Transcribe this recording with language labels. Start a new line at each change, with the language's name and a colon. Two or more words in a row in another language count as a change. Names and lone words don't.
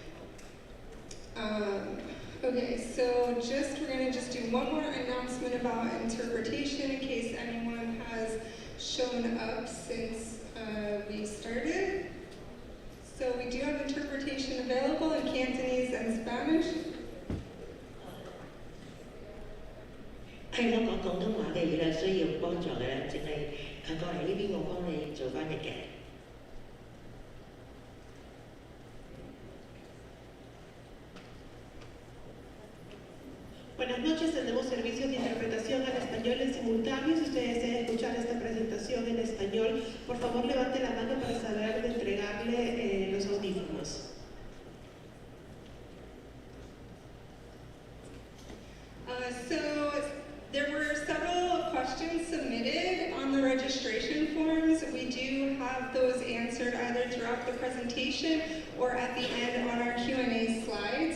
English: Okay, so we're gonna just do one more announcement about interpretation in case anyone has shown up since we started. So we do have interpretation available in Cantonese and Spanish.
Cantonese: 係我講廣東話嘅，如果有需要幫助嘅咧，淨係過嚟呢邊，我幫你做翻譯嘅。
Spanish: Buenas noches, tenemos servicios de interpretación al español en simultáneo. Si usted desea escuchar esta presentación en español, por favor levante la mano para saber de entregarle los audífonos.
English: So there were several questions submitted on the registration forms. We do have those answered either throughout the presentation or at the end on our Q&A slides.